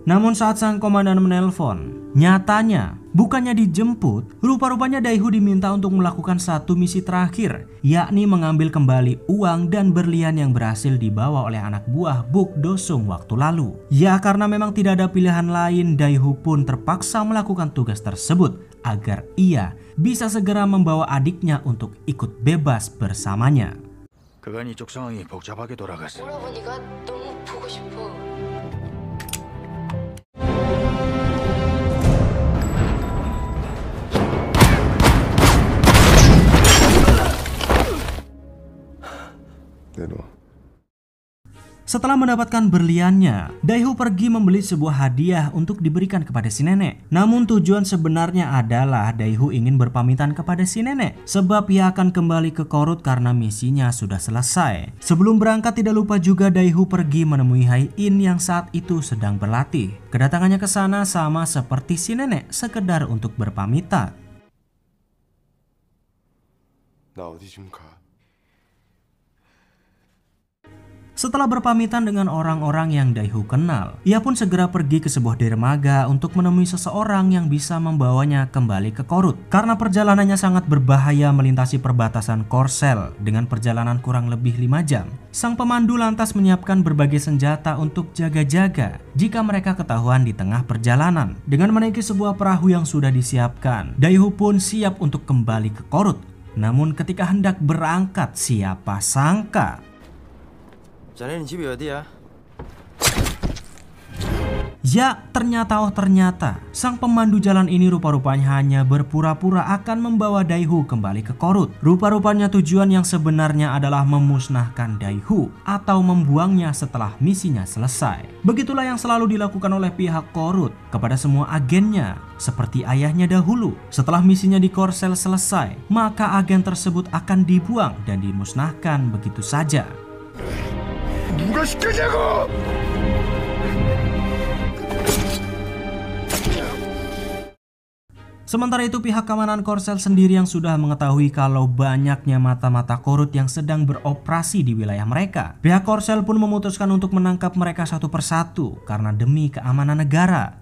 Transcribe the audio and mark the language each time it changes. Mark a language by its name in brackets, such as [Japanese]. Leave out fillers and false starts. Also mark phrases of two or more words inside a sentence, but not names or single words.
[Indonesian] Namun saat sang komandan menelpon, nyatanya bukannya dijemput, rupa-rupanya Daeho diminta untuk melakukan satu misi terakhir, yakni mengambil kembali uang dan berlian yang berhasil dibawa oleh anak buah Buk Do-sung waktu lalu. Ya, karena memang tidak ada pilihan lain, Daeho pun terpaksa melakukan tugas tersebut agar ia bisa segera membawa adiknya untuk ikut bebas bersamanya. [Korean] 그간 이쪽 상황이 복잡하게 돌아갔어. 오라버니가 너무 보고 싶어. 내놔. [Indonesian] Setelah mendapatkan berliannya, Daeho pergi membeli sebuah hadiah untuk diberikan kepada si nenek. Namun tujuan sebenarnya adalah Daeho ingin berpamitan kepada si nenek, sebab ia akan kembali ke Korut karena misinya sudah selesai. Sebelum berangkat tidak lupa juga Daeho pergi menemui Hae-in yang saat itu sedang berlatih. Kedatangannya ke sana sama seperti si nenek, sekedar untuk berpamitan. [Korean] 나 어디 좀 가. [Indonesian] Setelah berpamitan dengan orang-orang yang Daeho kenal, ia pun segera pergi ke sebuah dermaga untuk menemui seseorang yang bisa membawanya kembali ke Korut. Karena perjalanannya sangat berbahaya melintasi perbatasan Korsel dengan perjalanan kurang lebih 5 jam. Sang pemandu lantas menyiapkan berbagai senjata untuk jaga-jaga jika mereka ketahuan di tengah perjalanan. Dengan menaiki sebuah perahu yang sudah disiapkan, Daeho pun siap untuk kembali ke Korut. Namun ketika hendak berangkat, siapa sangka [Korean] 자네는 집이 어디야? [Indonesian] ya, ternyata sang pemandu jalan ini rupa-rupanya hanya berpura-pura akan membawa Daeho kembali ke Korut. Rupa-rupanya tujuan yang sebenarnya adalah memusnahkan Daeho atau membuangnya setelah misinya selesai. Begitulah yang selalu dilakukan oleh pihak Korut kepada semua agennya. Seperti ayahnya dahulu, setelah misinya di Korsel selesai, maka agen tersebut akan dibuang dan dimusnahkan begitu saja. [Korean] 누가 시켰냐고! [Indonesian] Sementara itu pihak keamanan Korsel sendiri yang sudah mengetahui kalau banyaknya mata-mata Korut yang sedang beroperasi di wilayah mereka. Pihak Korsel pun memutuskan untuk menangkap mereka satu persatu karena demi keamanan negara.